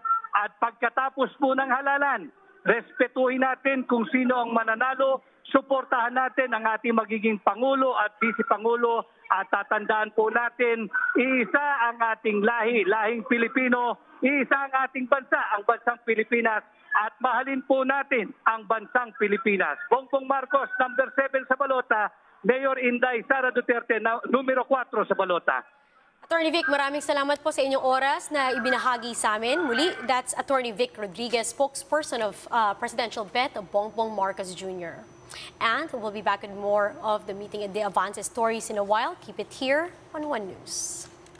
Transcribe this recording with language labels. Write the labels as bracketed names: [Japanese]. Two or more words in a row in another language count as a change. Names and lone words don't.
[Filipino] At pagkatapos po ng halalan, respetuhin natin kung sino ang mananalo, suportahan natin ang ating magiging Pangulo at Vice Pangulo at tatandaan po natin, iisa ang ating lahing Pilipino, iisa ang ating bansa, ang bansang Pilipinas at mahalin po natin ang bansang Pilipinas. Bongbong Marcos, number 7 sa balota, Mayor Inday Sara Duterte, numero 4 sa balota. Attorney Vic, maraming salamat po sa inyong oras na ibinahagi sa amin. Muli, [English] that's Attorney Vic Rodriguez, spokesperson of presidential bet of Bongbong Marcos Jr. And we'll be back with more of the meeting and the Avance stories in a while. Keep it here on One News.